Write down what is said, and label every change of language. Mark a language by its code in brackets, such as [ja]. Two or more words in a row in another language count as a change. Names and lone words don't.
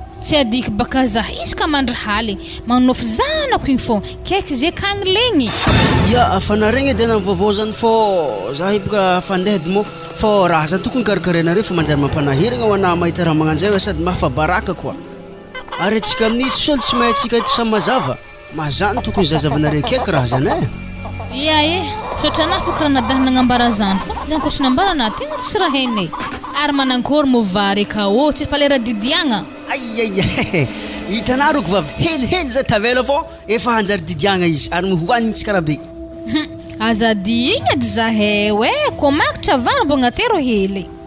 [mg] Tsy adiky baka za, izy ka mandry haly, manofy zanako igny fô, kaiky zay kagny legny. Ia, afa nareny edy ana vaovao zany fô, za io boka fandeha edy mo. Fô raha zany tokony karakarainareo fa manjary mampanahirana ho anahy mahita raha magnanjay hoe sady mahafabaraka koa. Ary antsika amin'io tsy sôly tsy mahay antsika eto samy mazava. Mazany tokony zazavanareo kaiky raha zany e. Ia e, misaotra anahy fô karaha nadahana agnambara zany fa, ny ankoatra nambara anahy tegna tsisy raha hainay. Ary manankory mo vary ka ô, tsy efa lera didiagna. Ai, ai, ai, hitanao roko vavy, helihely zay tavela fô, efa hanjary didiagna izy, ary mihoanigny tsika raha be. Hmm, aza di igny edy zahay, oe, koa makitra vary mbo agnatero hely.